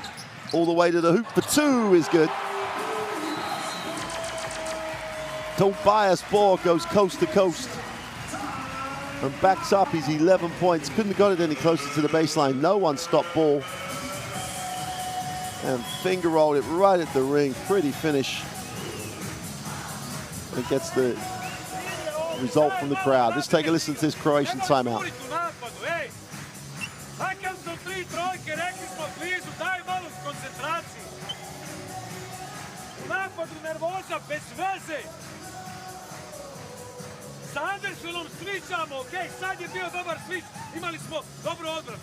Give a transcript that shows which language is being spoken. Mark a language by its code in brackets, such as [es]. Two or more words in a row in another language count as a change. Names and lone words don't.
[en] All the way to the hoop for two is good. Tobias Borg goes coast to coast and backs up his 11 points. Couldn't have got it any closer to the baseline. No one stopped ball. And finger rolled it right at the ring. Pretty finish. And gets the result from the crowd. Let's take a listen to this Croatian timeout. [sr] Sa Andersonom svičamo, okej, sad je bio dobar svič, imali smo dobru odbranu.